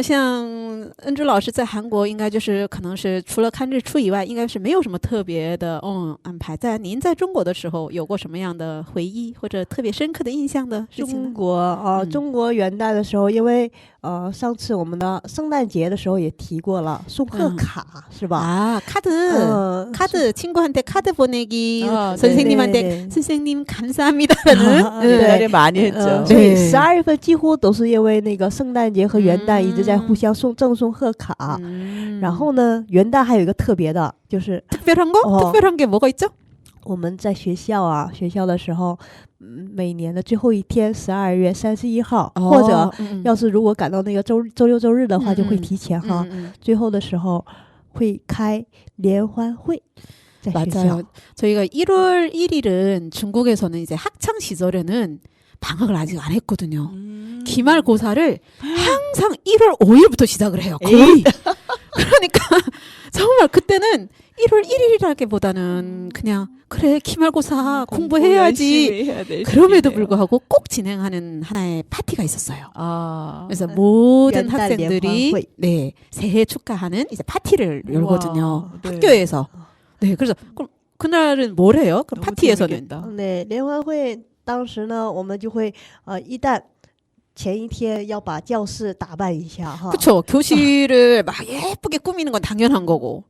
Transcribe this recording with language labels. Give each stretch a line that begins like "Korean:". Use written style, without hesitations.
Chinese: 像恩珠老师在韩国，应该就是可能是除了看日出以外，应该是没有什么特别的安排。您在中国的时候有过什么样的回忆或者特别深刻的印象的事情呢？中国中国元旦的时候，因为上次我们的圣诞节的时候也提过了送贺卡，是吧？
Korean: 아 카드 친구한테 카드 보내기 아, 선생님한테 선생님한테 네. 선생님 감사합니다라는 옛날에 많이 했죠.
Chinese: 所以对 12月份几乎都是因为那个圣诞节和元旦一直在互相赠送贺卡。然后呢，元旦还有一个特别的，就是
Korean: 특별한 거? 어. 특별한 게 뭐가 있죠? 我们在学校啊，学校的时候，每年的最后一天12月31号，或者要是如果赶到那个周六周日的话，就会提前哈。最后的时候会开联欢会，在学校。 맞아요. 저희가 1월 1일은 중국에서는 이제 학창 시절에는 방학을 아직 안 했거든요. 기말고사를 항상 1월 5일부터 시작을 해요. 거의. 그러니까 정말 그때는 1월 1일이라기보다는 그냥 그래 기말고사 공부해야지. 그럼에도 불구하고 꼭 진행하는 하나의 파티가 있었어요. 아. 그래서 모든 연단 학생들이
Chinese: 联欢会.
Korean: 네 새해 축하하는 이제 파티를 열거든요. 네. 학교에서. 네, 그래서 그럼 그날은 뭘 해요? 그 너무 파티에서는 재밌겠다.
Chinese: 对，联欢会当时呢，我们就会一旦前一天要把教室打扮一下哈。
Korean: 그렇죠. 교실을 막 예쁘게 꾸미는 건 당연한 거고.